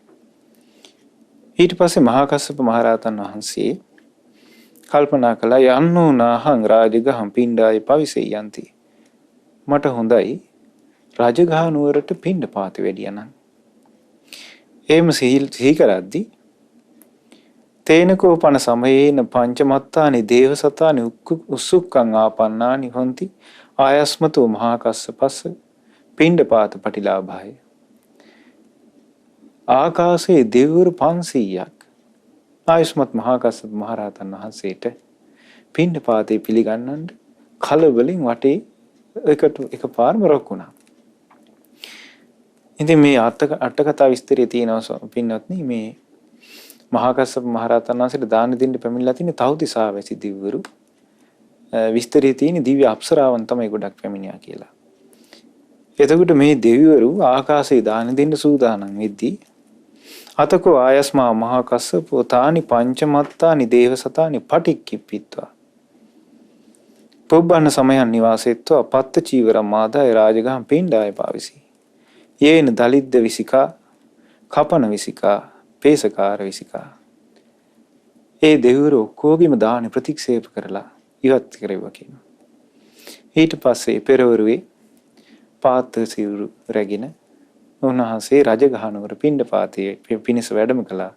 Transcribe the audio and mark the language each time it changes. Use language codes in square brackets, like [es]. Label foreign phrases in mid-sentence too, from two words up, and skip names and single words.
[si] ඊට පස්සේ මහා කස්සප මහරහතන් වහන්සේ කල්පනා කළා [pi] යන්නෝ නාහං රාජගහං පිණ්ඩාය පවිසෙයන්ති. [si] මට හොඳයි රාජගහ නුවරට පිණ්ඩ පාති වැඩියා නම්. එහෙම සිහි කරද්දී [pi] තේනකෝ පන සමයේන පංචමත්තානි දේවසතානි උස්සුක්ඛං ආපන්නානි හොಂತಿ ආයස්මතෝ මහා කස්සපස්ස පිණ්ඩ පාත පටිලාභය. [si] ආකාශයේ දෙවිවරු 500ක් ආයස්මත් මහා කස්සප මහරහතන් වහන්සේට පිණ්ඩ පාතේ පිළිගන්නන්න කලබලින් වටේ එකපාරම රොක්ුණා. ඉතින් මේ අටකතා විස්තරය තියෙනවා පින්වත්නි මේ මහා කස්සප මහරහතන් වහන්සේට දාන දෙන්න පැමිණලා තියෙන තවුතිසා වැසි දිව්වරු විස්තරයේ තියෙන දිව්‍ය අප්සරාවන් තමයි ගොඩක් පැමිණියා කියලා. එතකොට මේ දෙවිවරු ආකාශයේ දාන දෙන්න සූදානම් වෙද්දී [pi] අතකෝ ආයස්මා මහා කස්සපෝ තානි පංචමත්තානි දේවසතානි පටික්කිප්පිත්වා පුබ්බන්න සමයන් නිවාසෙත්වා පත්ත චීවර මාදාය රාජගහං පිණ්ඩාය පාවිසි. යේන දලිද්ද විසිකා කපන විසිකා පේසකාර විසිකා. [si] ඒ දෙවිවරු ඔක්කොගේම දාන ප්‍රතික්ෂේප කරලා ඉවත් කරේවා කියනවා. ඊට පස්සේ පෙරවරුවේ පාත්‍ර සිවුරු රැගෙන උන්වහන්සේ රජගහනුවර පිණ්ඩපාතයේ පිණිස වැඩම කළා.